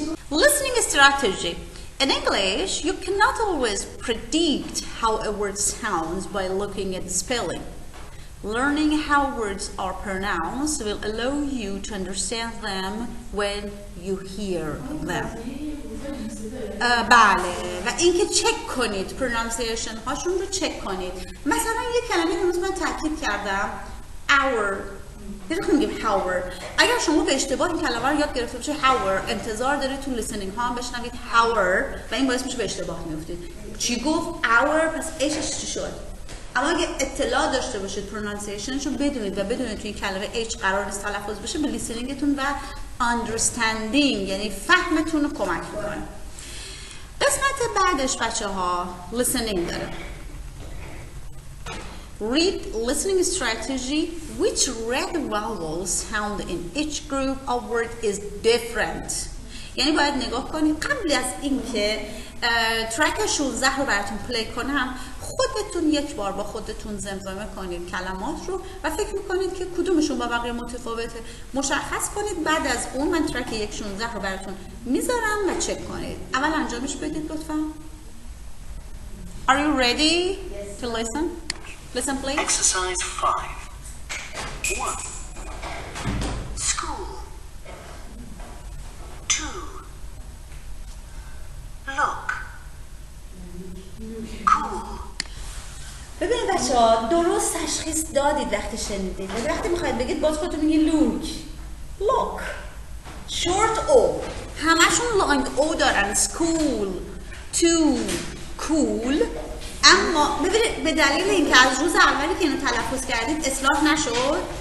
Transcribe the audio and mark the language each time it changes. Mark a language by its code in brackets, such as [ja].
[en] Listening strategy. In English, you cannot always predict how a word sounds by looking at the spelling. Learning how words are pronounced will allow you to understand them when you hear them. [fa] بله و اینکه چک کنید pronunciation هاشون رو چک کنید. مثلا یه کلمه که من تاکید کردم hour یه میگیم hour. اگر شما به اشتباه این کلمه رو یاد گرفته باشه hour انتظار دارید تو listening ها هم بشنوید hour و این باعث میشه به اشتباه میافتید. چی گفت hour پس اچش چی شد؟ اما اگه اطلاع داشته باشید pronunciationشو بدونید و بدونید تو این کلمه h قرار نیست تلفظ بشه به listeningتون و understanding یعنی فهمتون رو کمک میکنه. قسمت بعدش بچه‌ها listening داره. [en] Read listening strategy. Which red vowel sound in each group of word is different. [fa] یعنی باید نگاه کنید قبل از اینکه ترک 16 رو براتون پلی کنم خودتون یک بار با خودتون زمزمه کنید کلمات رو و فکر میکنید که کدومشون با بقیه متفاوته مشخص کنید. بعد از اون من ترک 116 رو براتون میذارم و چک کنید. اول انجامش بدید لطفا. [en] Are you ready to listen? Listen please. Exercise 5. 1. School. 2. Look. Cool. [fa] ببینید بچه‌ها درست تشخیص دادید وقتی شنیدید. وقتی میخواید بگید باز خودتون میگید look short o همشون long o دارن [en] school to cool. [fa] اما ببینید به دلیل اینکه از روز اولی که اینو تلفظ کردید اصلاح نشد